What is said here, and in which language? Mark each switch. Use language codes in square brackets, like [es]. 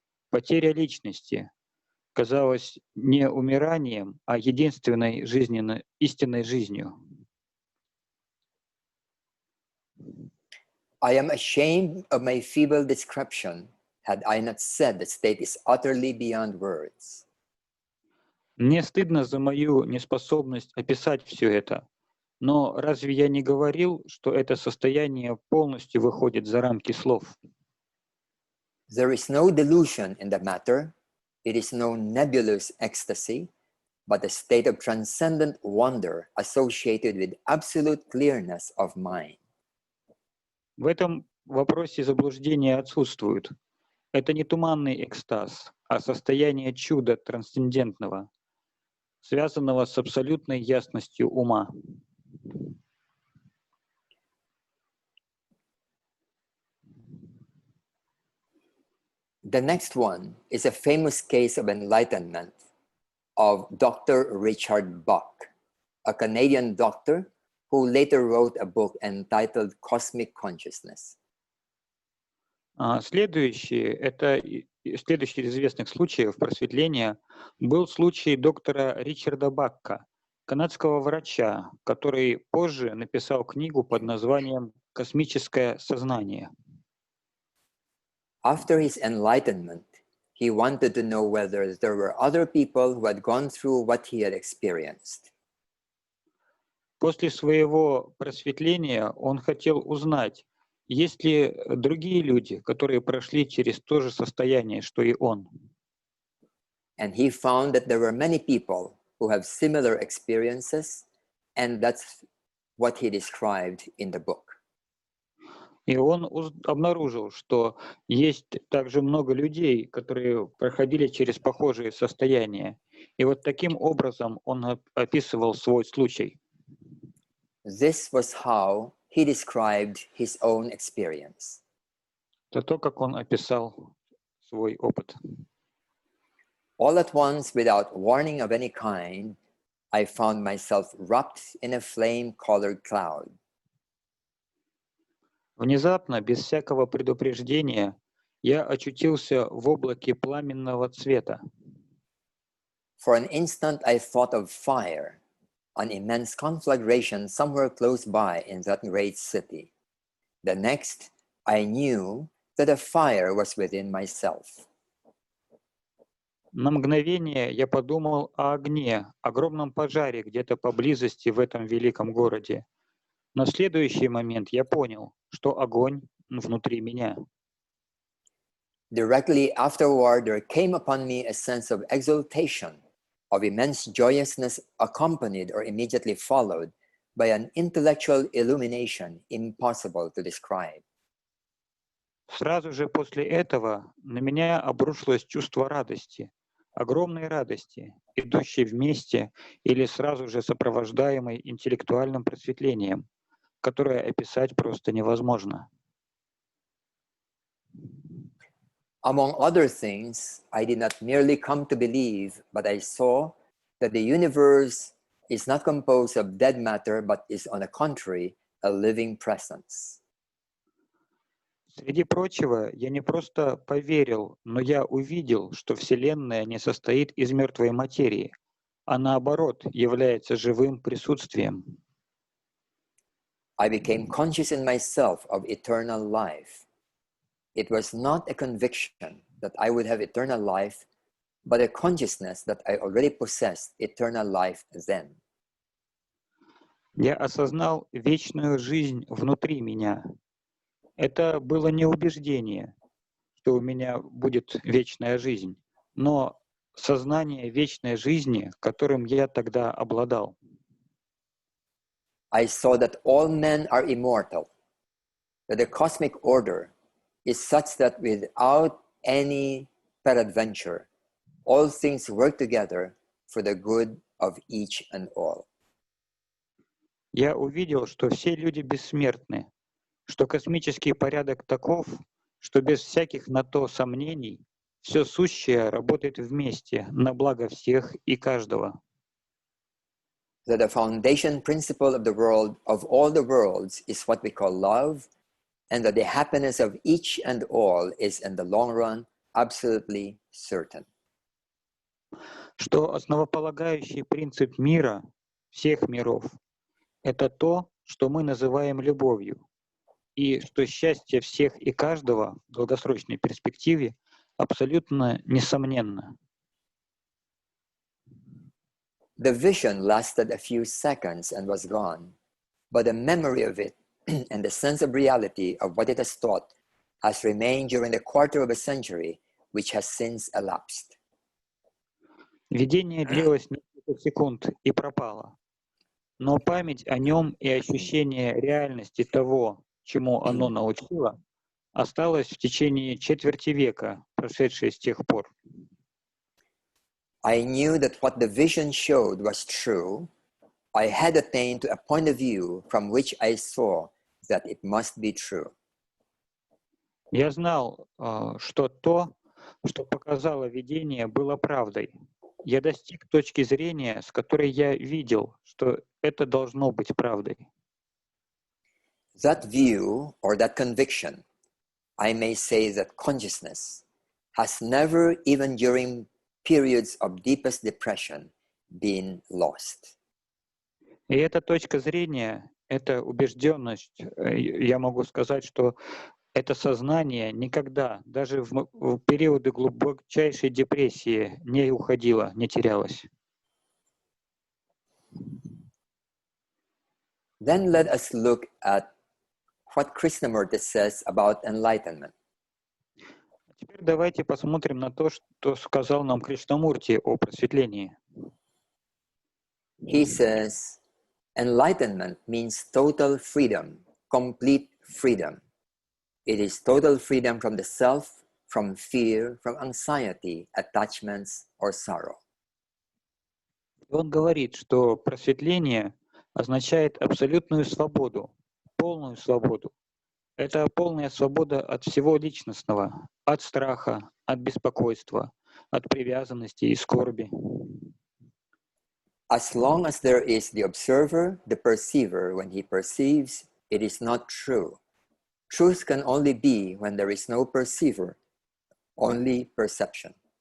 [ru] Потеря личности казалась не умиранием, а единственной истинной жизнью. [en] I am ashamed of my feeble description, had I not said the state is utterly beyond words. [ru] Мне стыдно за мою неспособность описать все это, но разве я не говорил, что это состояние полностью выходит за рамки слов? [en] There is no delusion in the matter, it is no nebulous ecstasy, but a state of transcendent wonder associated with absolute clearness of mind. [ru] В этом вопросе заблуждения отсутствуют. Это не туманный экстаз, а состояние чуда трансцендентного, связанного с абсолютной ясностью ума. [en] The next one is a famous case of enlightenment of Dr. Richard Bach, a Canadian doctor who later wrote a book entitled Cosmic Consciousness. [ru] Следующий из известных случаев просветления был случай доктора Ричарда Бакка, канадского врача, который позже написал книгу под названием «Космическое сознание». [en] After his enlightenment, he wanted to know whether there were other people who had gone through what he had experienced. [ru] После своего просветления он хотел узнать, есть ли другие люди, которые прошли через то же состояние, что и он. [en] And he found that there were many people who have similar experiences, and that's what he described in the book. [ru] И он обнаружил, что есть также много людей, которые проходили через похожие состояния. И вот таким образом он описывал свой случай. [en] This was how he described his own experience. [ru] Это то, как он описал свой опыт. [en] All at once, without warning of any kind, I found myself wrapped in a flame-colored cloud. [ru] Внезапно, без всякого предупреждения, я очутился в облаке пламенного цвета. [en] For an instant, I thought of fire, an immense conflagration somewhere close by in that great city. The next, I knew that a fire was within myself. [ru] На мгновение я подумал о огне, огромном пожаре где-то поблизости в этом великом городе. Но в следующий момент я понял, что огонь внутри меня. [en] Directly afterward, there came upon me a sense of exultation, of immense joyousness, accompanied or immediately followed by an intellectual illumination impossible to describe. [ru] Сразу же после этого на меня обрушилось чувство радости, огромной радости, идущей вместе или сразу же сопровождаемой интеллектуальным просветлением, которое описать просто невозможно. [en] Among other things, I did not merely come to believe, but I saw that the universe is not composed of dead matter, but is, on the contrary, a living presence. [ru] Среди прочего, я не просто поверил, но я увидел, что Вселенная не состоит из мертвой материи, а наоборот является живым присутствием. [en] I became conscious in myself of eternal life. It was not a conviction that I would have eternal life, but a consciousness that I already possessed eternal life then. [ru] Я осознал вечную жизнь внутри меня. Это было не убеждение, что у меня будет вечная жизнь, но сознание вечной жизни, которым я тогда обладал. [en] I saw that all men are immortal, that the cosmic order is such that without any peradventure, all things work together for the good of each and all. [ru] Я увидел, что все люди бессмертны, что космический порядок таков, что без всяких на то сомнений все сущее работает вместе на благо всех и каждого. [en] That the foundation principle of the world, of all the worlds, is what we call love, and that the happiness of each and all is in the long run absolutely certain. [ru] Что основополагающий принцип мира, всех миров, это то, что мы называем любовью, и что счастье всех и каждого в долгосрочной перспективе абсолютно несомненно. [en] The vision lasted a few seconds and was gone, but the memory of it and the sense of reality of what it has taught has remained during the quarter of a century, which has since elapsed. [ru] Видение длилось несколько секунд и пропало, но память о нем и ощущение реальности того, чему оно научило, осталось в течение четверти века, прошедшей с тех пор. [en] I knew that what the vision showed was true. I had attained to a point of view from which I saw that it must be true. [ru] Я знал, что то, что показало видение, было правдой. Я достиг точки зрения, с которой я видел, что это должно быть правдой. [en] That view or that conviction, I may say that consciousness, has never, even during periods of deepest depression, been lost. [ru] И эта точка зрения, эта убежденность, я могу сказать, что это сознание никогда, даже в периоды глубочайшей депрессии, не уходило, не терялось. [en] Then let us look at what Krishnamurti says about enlightenment. [ru] Теперь давайте посмотрим на то, что сказал нам Кришнамурти о просветлении. [en] He says, enlightenment means total freedom, complete freedom. It is total freedom from the self, from fear, from anxiety, attachments, or sorrow. [ru] Он говорит, что просветление означает абсолютную свободу, полную свободу. Это полная свобода от всего личностного, от страха, от беспокойства, от привязанности и скорби. [en] As long as there is the observer, the perceiver, when he perceives, it is not true. Truth can only be when there is no perceiver, only perception.